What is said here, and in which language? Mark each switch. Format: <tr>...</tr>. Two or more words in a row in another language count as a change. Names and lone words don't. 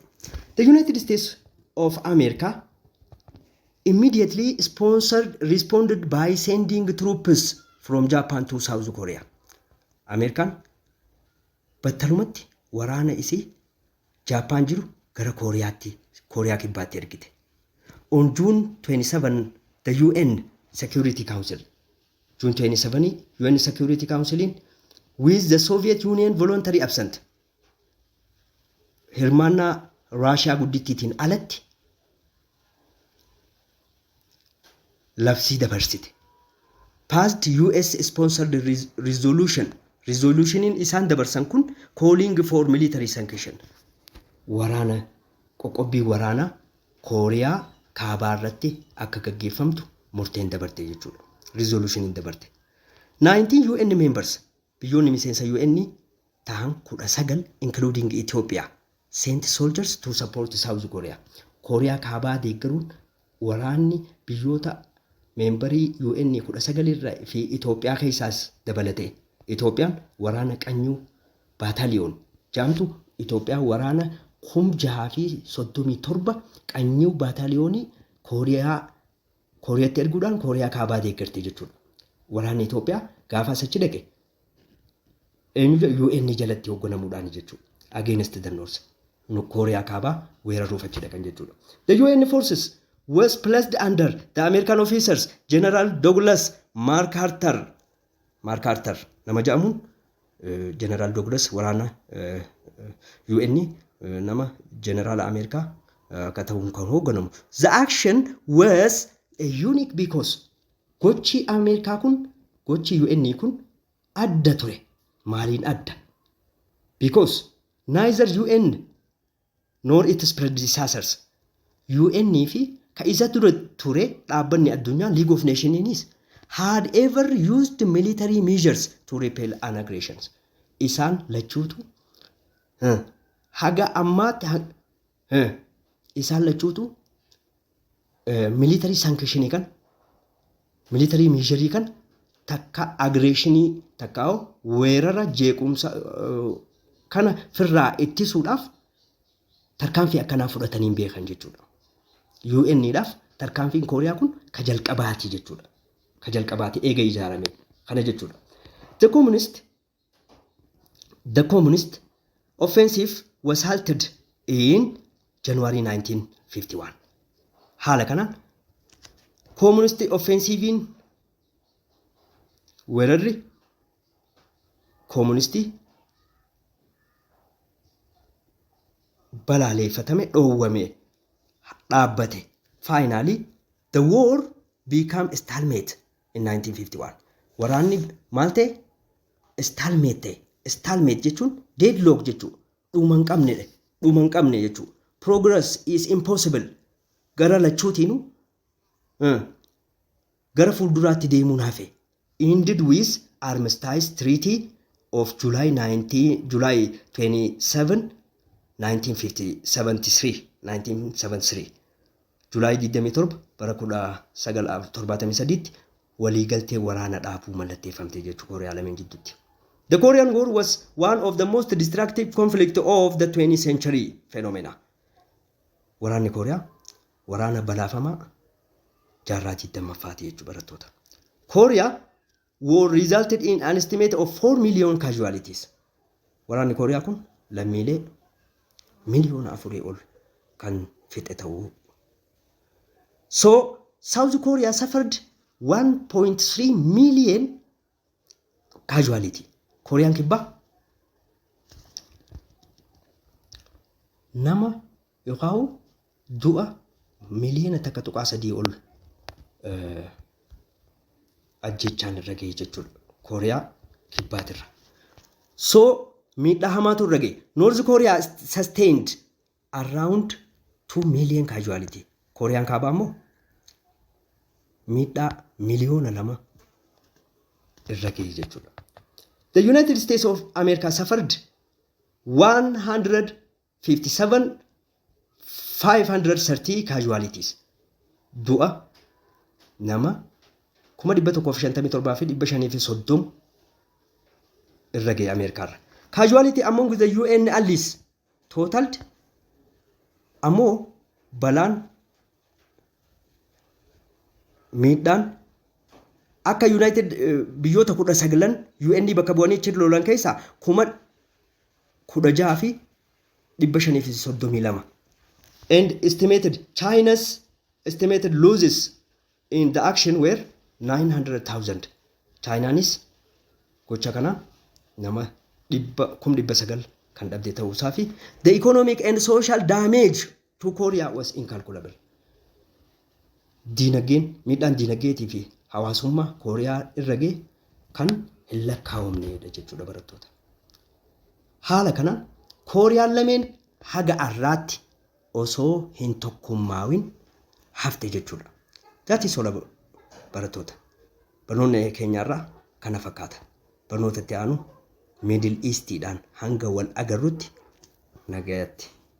<en>The United States of America immediately responded by sending troops from Japan to South Korea.</en> <om>Ameerikaan battalumatti waraana isii Japan jiru gara Kooriyaa Kibbaatti ergite.</om> <en>On June 27, the UN Security Council, June 27, UN Security Council with the Soviet Union voluntary absent.</en> <om>Hirmaannaa Raashiyaa guddittiitiin alatti labsii dabarsite.</om> <en>Passed US sponsored resolution.</en> <om>Resolutionin isaan dabarsan kun</om> <en>calling for military sanction.</en> <om>Waraana qoqqobbii waraanaa Kooriyaa Kaabaa irratti akka gaggeeffamtu murteen dabarte jechuudha. Resolutionin dabarte.</om> <en>19 UN members</en> <om>biyyoonni miseensa UN ta'an</om> <en>19 including Ethiopia sent soldiers to support South Korea.</en> <om>Kooriyaa Kaabaa deeggaruun waraanni biyyoota membarii UN 19 irraa fi Itoophiyaa keessaas dabalate. Itoophiyaan waraana qanyuu baataaliyoon jaamtu Itoophiyaan waraana 637 qanyuu baataaliyoonii Kooriyaatti erguudhaan Kooriyaa Kaabaa deeggarti jechuudha. Waraanni Itoophiyaa gaafa achi dhaqe UN jalatti hoogganamuudhaan jechuudha.</om> <en>Against the North.</en> <om>Kooriyaa Kaabaa weeraruuf achi dhaqan jechuudha.</om> <en>The UN forces was placed under the American officers General Douglas MacArthur</en> <om>nama jedhamuun General Douglas waraana UN nama General America akka ta'uun kan hoogganamu.</om> <en>The action was unique because</en> <om>gochi Amerikaa kun gochi UN kun adda ture. Maaliin adda?</om> <en>Because neither UN nor its predecessors</en> <om>UN fi ka isa ture dhaabbanni addunyaa</om> <en>League of Nations had ever used military measures to repel aggressions.</en> <om>Isaan lachuutu haga ammaatti isaan lachuutu</om> <en>military sanction</en> <om>kan</om> <en>military measure</en> <om>kan takka aggressionii takka weerara jeequmsa kana firraa ittisuudhaaf tarkaanfii akkanaa fudhatanii beekan jechuudha. UN dhaaf tarkaanfiin Kooriyaa kun ka jalqabaati jechuudha. Ka jalqabaati eega ijaarame kana jechuudha.</om> <en>The communist offensive was halted in January 1951.</en> <om>Haala kanaan</om> <en>communist offensivein</en> <om>weerarri communistii balaaleeffatame dhoowwame dhaabbate.</om> <en>Finally, the war became stalemate in 1951.</en> <om>Waraanni maal ta'e? Stalemate ta'e. Stalemate jechuun deadlock jechuudha. Dhuma hin qabnedha. Dhuma hin qabne jechuudha.</om> <en>Progress is impossible.</en> <om>Gara lachuutiinu gara fuulduraatti deemuun hafe.</om> <en>Ended with armistice treaty of July 27, 1973.</en> <om>July 27 bara 1973 waliigaltee waraana dhaabuu mallatteeffamte jechuudha Kooriyaa lameen gidduutti.</om> <en>The Korean War was one of the most destructive conflicts of the 20th century phenomena.</en> <om>Waraanni Kooriyaa waraana balaafamaa jaarraa 20ffaati jechuudha barattoota.</om> <en>Korea war resulted in an estimate of 4 million casualties.</en> <om>Waraanni Kooriyaa kun lammiilee miliyoona 4 ol kan fixe ta'uu.</om> <en>So South Korea suffered 1.3 million casualty.</en> <om>Korean kibbaa nama yookaan du'a miliyoona takka tuqaa 3 ol ajjechaan irra ga'e jechuudha Kooriyaa kibbaatirra. So miidhaa hamaatu irra ga'e.</om> <en>North Korea sustained around 2 million casualty.</en> <om>Kooriyaan kaabaa immoo miidhaa miliyoona 2 irra ga'e jechuudha.</om> <en>The United States of America suffered 157,530 casualties.</en> <om>Du'a nama 157,530 irra ga'e Ameerikaarra.</om> <en>Casualty among the UN allies totaled</en> <om>ammoo balaan miidhaan akka United biyyoota 19 UN bakka bu'anii achi lolan keessaa 16,532</om> <en>and estimated China's estimated losses in the action were 900,000.</en> <om>Chinaanis gocha kana nama 900,000 kan dhabde ta'uusaa fi</om> <en>the economic and social damage to Korea was incalculable.</en> <om>Diinagdeen miidhaan diinagdeetii fi hawaasummaa Kooriyaa irra ga'e kan hin lakkaa'amnedha jechuudha barattoota. Haala kana Kooriyaan lameen haga har'aatti osoo hin tokkummaawin hafte jechuudha.</om> <en>That is all barattoota.</en> <om>Barnoonni keenyarraa kana fakkaata. Barnoota itti aanu Middle Eastiidhaan hanga wal agarrutti nagayaatti.</om>